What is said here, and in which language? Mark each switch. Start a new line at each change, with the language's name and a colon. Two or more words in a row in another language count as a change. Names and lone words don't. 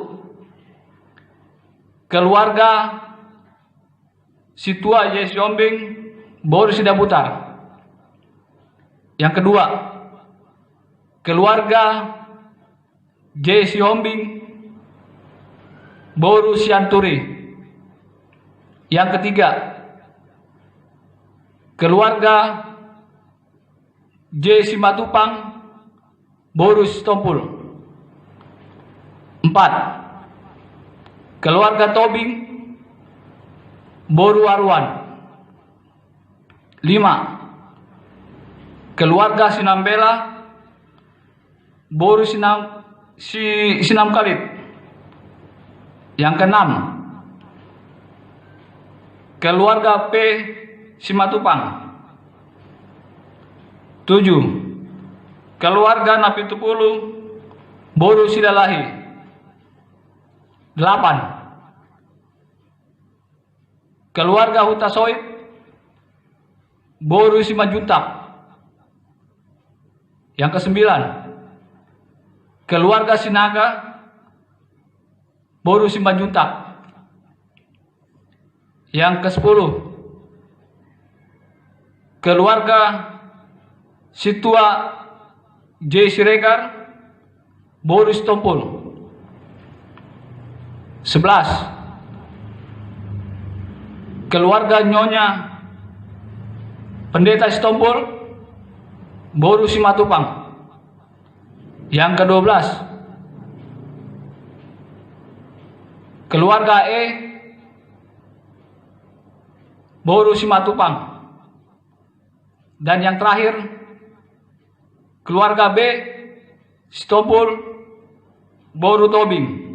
Indonesian: Keluarga Situa Yesiombing Boru Sidabutar. Yang kedua, keluarga Yesiombing Boru Sianturi. Yang ketiga, keluarga J. Simatupang Boru Sitompul. 4. Keluarga Tobing Boru Aruan. 5. Keluarga Sinambela Boru Sinam Kalit. Yang keenam, keluarga P. Simatupang. 7. Keluarga Napitupulu Boru Sidalahi. 8. Keluarga Hutasoid Boru Simanjuntak. Yang ke-9, keluarga Sinaga Boru Simanjuntak. Yang ke-10, keluarga Situa J. Siregar Boru Sitompul. 11. Keluarga Nyonya Pendeta Sitompul Boru Simatupang. Yang ke-12, keluarga E Boru Simatupang. Dan yang terakhir, keluarga B Sitompul Boru Tobing.